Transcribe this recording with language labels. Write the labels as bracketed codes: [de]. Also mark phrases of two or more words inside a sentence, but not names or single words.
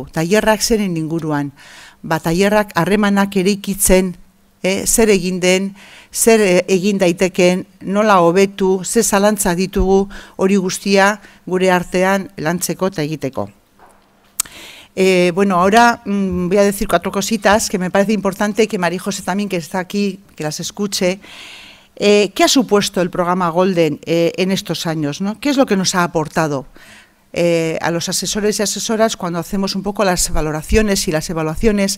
[eu] Tailerrak zeren inguruan, tailerrak harremanak eraikitzen, zer egin den, zer egin daiteken, nola hobetu, ze zalantza ditugu hori guztia gure artean lantzeko eta egiteko. [es] Bueno, ahora voy a decir 4 cositas que me parece importante que Mari Jose también, que está aquí, que las escuche. ¿Qué ha supuesto el programa Golden en estos años, ¿no? ¿Qué es lo que nos ha aportado a los asesores y asesoras cuando hacemos un poco las valoraciones y las evaluaciones?